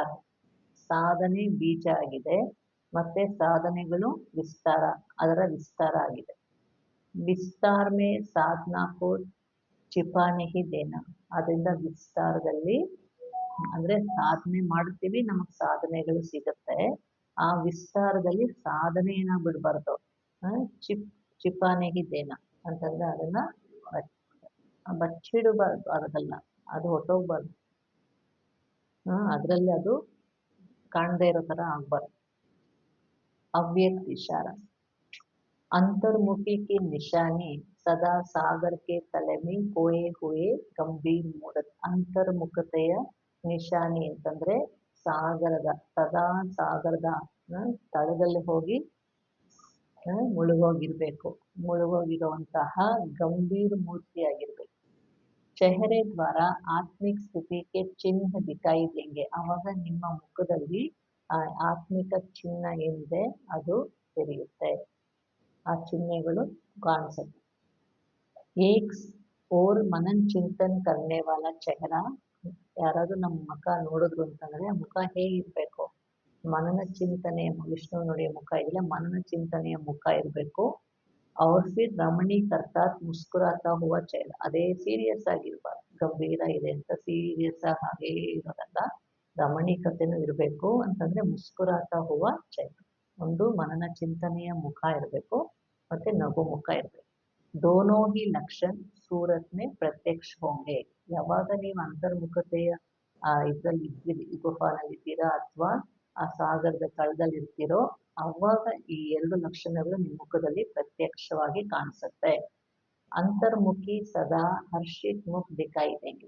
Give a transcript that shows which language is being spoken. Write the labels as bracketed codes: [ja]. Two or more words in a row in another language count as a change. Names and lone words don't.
[kn] ಸಾಧನೆ ಬೀಜ ಆಗಿದೆ ಮತ್ತೆ ಸಾಧನೆಗಳು ವಿಸ್ತಾರ, ಅದರ ವಿಸ್ತಾರ ಆಗಿದೆ. [hi] विस्तार में साधना को छिपा नहीं देना. [kn] ಅದರಿಂದ ವಿಸ್ತಾರದಲ್ಲಿ ಅಂದ್ರೆ ಸಾಧನೆ ಮಾಡ್ತೀವಿ, ನಮಗೆ ಸಾಧನೆಗಳು ಸಿಗುತ್ತೆ. ಆ ವಿಸ್ತಾರದಲ್ಲಿ ಸಾಧನೆಯನ್ನ ಬಿಡಬಾರ್ದು. [hi] छिपा नहीं देना [kn] ಅಂತಂದ್ರೆ ಅದನ್ನ ಬಚ್ಚಿಡಬಾರ್ದಲ್ಲ, ಅದು ಹೊಟ್ಟೋಗ್ಬಾರ್ದು, ಅದರಲ್ಲಿ ಅದು ಕಾಣದೇ ಇರೋ ತರ ಆಗ್ಬಾರ್ದು. [hi] ಅವ್ಯಕ್ತ इशारा अंतर्मुखी की निशानी सदा सागर के तले में खोए हुए गंभीर मूर्त. [kn] ಅಂತರ್ಮುಖತೆಯ ನಿಶಾನಿ ಅಂತಂದ್ರೆ ಸಾಗರದ ಸದಾ ಸಾಗರದ ತಳದಲ್ಲಿ ಹೋಗಿ ಮುಳುಗೋಗಿರುವಂತಹ ಗಂಭೀರ ಮೂರ್ತಿಯಾಗಿರ್ಬೇಕು. [hi] चेहरे द्वारा आत्मिक स्थिति के चिन्ह दिखाई देंगे. [kn] ಆವಾಗ ನಿಮ್ಮ ಮುಖದಲ್ಲಿ ಆತ್ಮಿಕ ಚಿಹ್ನ ಏನಿದೆ ಅದು ತೆರೆಯುತ್ತೆ, ಆ ಚಿಹ್ನೆಗಳು ಕಾಣಿಸುತ್ತೆ. [hi] एक और मनन चिंतन करने वाला चेहरा. [kn] ಯಾರಾದ್ರೂ ನಮ್ಮ ಮುಖ ನೋಡಿದ್ರು ಅಂತಂದ್ರೆ ಮುಖ ಹೇಗಿರ್ಬೇಕು? ಮನನ ಚಿಂತನೆಯ ವಿಷ್ಣು ನುಡಿಯ ಮುಖ ಇಲ್ಲ, ಮನನ ಚಿಂತನೆಯ ಮುಖ ಇರಬೇಕು. [hi] और फिर रमणीक अर्थात मुस्कुराता हुआ चेहरा. [kn] ಅದೇ ಸೀರಿಯಸ್ ಆಗಿರ್ಬಾರ್ದು, ಗಂಭೀರ ಇದೆ ಅಂತ ಸೀರಿಯಸ್ ಆಗಿ ಹಾಗೇ ಇರೋದಲ್ಲ, ರಮಣೀಕತೆನೂ ಇರಬೇಕು. ಅಂತಂದ್ರೆ [hi] मुस्कुराता हुआ चेहरा, [kn] ಒಂದು ಮನನ ಚಿಂತನೆಯ ಮುಖ ಇರಬೇಕು ಮತ್ತೆ ನಗು ಮುಖ ಇರಬೇಕು. [hi] दोनों ही लक्षण सूरत में प्रत्यक्ष होंगे. [kn] ಯಾವಾಗ ನೀವು ಅಂತರ್ಮುಖತೆಯ ಇದರಲ್ಲಿ ಗುಫಾನಲ್ಲಿ ಇದ್ದೀರಾ ಅಥವಾ ಆ ಸಾಗರದ ತಳದಲ್ಲಿ ಇರ್ತೀರೋ ಅವಾಗ ಈ ಎರಡು ಲಕ್ಷಣಗಳು ನಿಮ್ಮ ಮುಖದಲ್ಲಿ ಪ್ರತ್ಯಕ್ಷವಾಗಿ ಕಾಣಿಸುತ್ತೆ. [hi] अंतर्मुखी सदा हर्षित मुख दिखाई देंगे.